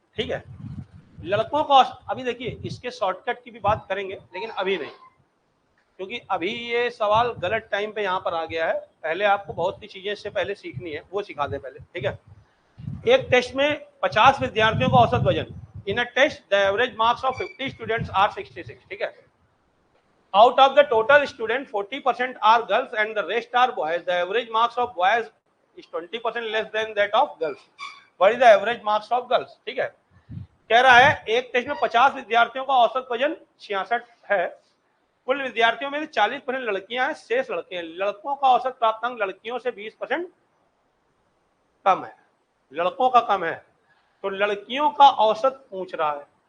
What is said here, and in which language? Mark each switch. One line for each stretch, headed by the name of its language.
Hindi: ठीक है, लड़कों का अभी देखिए इसके शॉर्टकट की भी बात करेंगे, लेकिन अभी नहीं, क्योंकि अभी ये सवाल गलत टाइम पे यहाँ पर आ गया है। पहले आपको बहुत सी चीजें इससे पहले सीखनी है, वो सिखा दे पहले। ठीक है, एक टेस्ट में 50 विद्यार्थियों का औसत वजन।
English: In a test the average marks of 50 students are 66।
Hindi: ठीक है,
English: out of the total student 40% are girls and the rest are boys. The average marks of boys is 20% less than that of girls. What is the average marks of girls?
Hindi: ठीक है, कह रहा है एक test में 50 विद्यार्थियों का औसत वजन 66 है। कुल विद्यार्थियों में 40% लड़कियां हैं, शेष लड़के हैं। लड़कों का औसत प्राप्तांक लड़कियों से 20% कम है, लड़कों का कम है, तो लड़कियों का औसत पूछ रहा है।